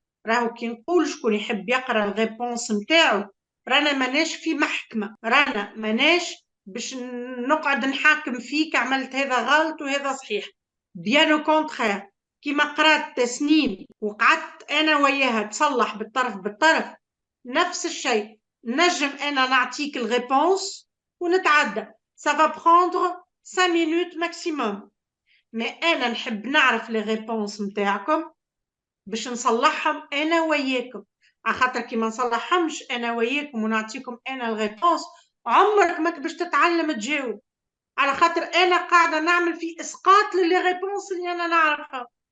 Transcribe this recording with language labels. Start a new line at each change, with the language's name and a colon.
Arabic: راهو كي نقول شكون يحب يقرا الريبونس نتاعو رانا ماناش في محكمة، رانا ماناش باش نقعد نحاكم فيك عملت هذا غلط وهذا صحيح. بيان او كونترير، كيما قرات تسنيم وقعدت انا وياها تصلح بالطرف بالطرف نفس الشيء، نجم انا نعطيك الريبونس ونتعدى.
French: ça va prendre 5 minutes maximum. mais
Arabic: انا نحب نعرف لي ريبونس نتاعكم باش نصلحهم انا وياكم، على خاطر كي ما نصلحهمش انا وياكم ونعطيكم انا الريبونس عمرك ما باش تتعلم تجاوب، على خاطر انا قاعده نعمل في اسقاط للي ريبونس اللي انا نعرفها.